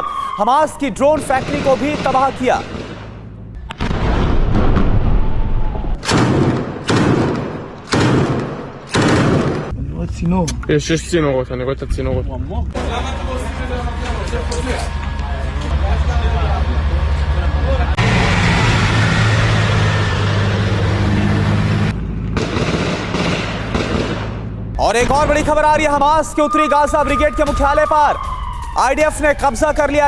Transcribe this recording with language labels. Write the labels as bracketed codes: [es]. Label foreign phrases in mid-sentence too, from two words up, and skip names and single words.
[hi] हमास की ड्रोन फैक्ट्री को भी तबाह किया। [he] יש צינורות, אני רואה את הצינורות. [hi] और एक और बड़ी खबर आ रही है, हमास के उत्तरी गाजा ब्रिगेड के मुख्यालय पर आईडीएफ ने कब्जा कर लिया।